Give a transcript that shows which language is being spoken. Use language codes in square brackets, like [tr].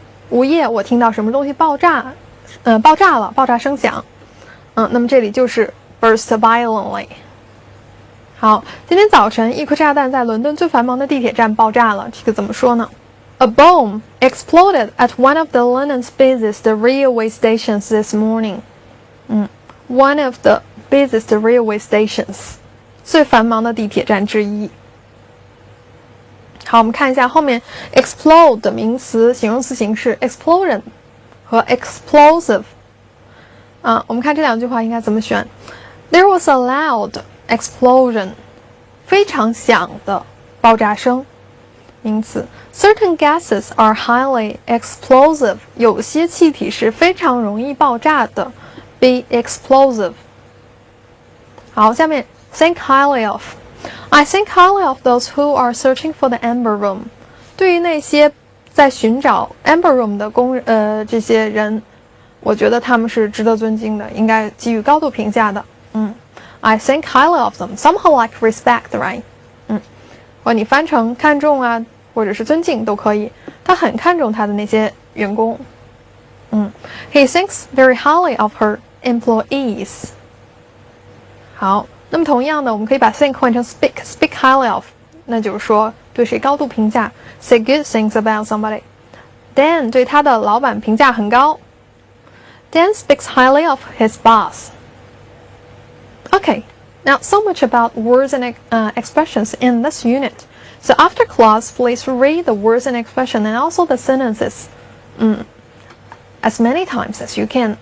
[zh] 午夜我听到什么东西爆炸了，爆炸声响。那么这里就是 [en] burst violently。 [zh] 好，今天早晨一颗炸弹在伦敦最繁忙的地铁站爆炸了，这个怎么说呢？ [en] A bomb exploded at one of the London's busiest railway stations this morning. One of the busiest railway stations， [zh] 最繁忙的地铁站之一。好，我们看一下后面 explode 的名词、形容词形式 explosion 和 explosive。我们看这两句话应该怎么选 ？ [en] There was a loud explosion， [zh] 非常响的爆炸声。名词 [en] Certain gases are highly explosive， [zh] 有些气体是非常容易爆炸的 Be explosive。 [en] 好，下面 Think highly of I think highly of those who are searching for the Amber Room。 [zh] 对于那些在寻找 Amber Room 的这些人，我觉得他们是值得尊敬的，应该给予高度评价的。 [en] I think highly of them somehow like respect, right？ [zh] 或你翻成看重啊，或者是尊敬都可以。他很看重他的那些员工。 [en] He thinks very highly of her employees。 [zh] 好，那么同样的，我们可以把 [en] think 换成 speak highly of， [zh] 那就是说对谁高度评价 ， [en] say good things about somebody。 [zh] Dan 对他的老板评价很高。 [en] Dan speaks highly of his boss. Okay, now so much about words and expressions in this unit. So after class, please read the words and expressions and also the sentences as many times as you can.